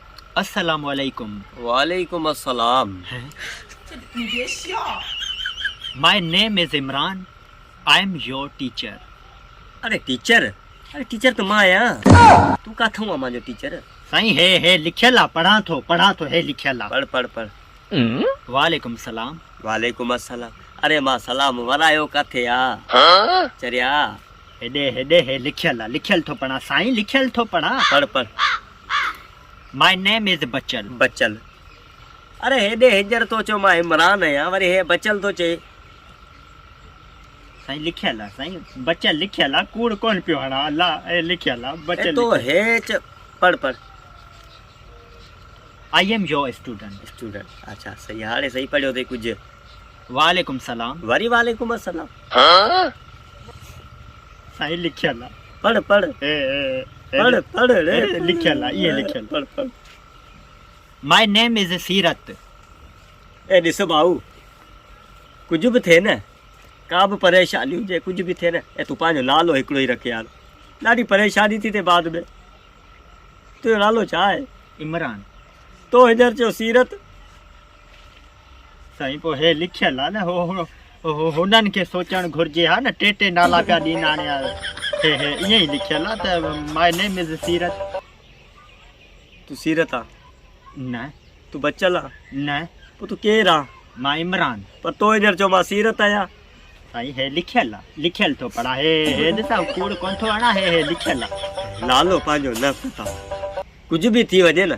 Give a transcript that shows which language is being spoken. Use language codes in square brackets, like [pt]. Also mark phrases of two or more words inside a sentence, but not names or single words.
[ar] السلام عليكم. وعليكم السلام. [en] My name is Imran. I am your teacher. [sd] अरे टीचर तो मां आया। तू काथों आ मां जो टीचर? साईं हे लिखियल पढ़ा थो हे लिखियल। पढ़। [ar] وعليكم السلام. وعليكم السلام. [sd] अरे मां सलाम वरायो काथे आ? चरिया हेडे हे लिखियल थो पढ़ा साईं, लिखियल थो पढ़ा। पढ़। [en] My name is बचल। [sd] अरे हेडे हिजर तो चो मां इमरान आया, वरी हे बचल तो चे। साईं लिखियल साईं, बचल लिखियल कूड़ कोन पियो हणा। अल्लाह ए लिखियल बचल तो हे पढ़। [en] I am your student. [sd] अच्छा सही हाणे सही पढ़ियो थे कुछ। [ar] وعليكم السلام. वरी وعليكم السلام. [sd] साईं लिखियल पढ़ रे लिखियल ये लिखियल। पढ़। [en] My name is सीरत। [sd] ए ॾिस भाऊ, कुछ भी थे न, का भी परेशानी हुजे, कुछ भी थे न, ए तू पंहिंजो नालो हिकिड़ो ई रख यार। ॾाढी परेशानी थी थिए बाद में। तुंहिंजो नालो छा आहे? इमरान। तो हींअर चयो सीरत। साईं पोइ हे लिखियल आहे न, हो हुननि खे सोचणु घुरिजे हा न, टे नाला पिया ॾींदा हाणे हे ईअं ई लिखियल आहे त [en] My name is [sd] सीरत। तू सीरत आ? न तू बचल आ? न पोइ तू केरु आ? मां इमरान। पर तो हींअर चयो मां सीरत आहियां। साईं हे लिखियल आहे, लिखियल थो पढ़ा। हे ॾिसां कूड़ कोन थो हणा। हे लिखियल आहे। नालो पंहिंजो न पता, कुछ भी थी वञे न,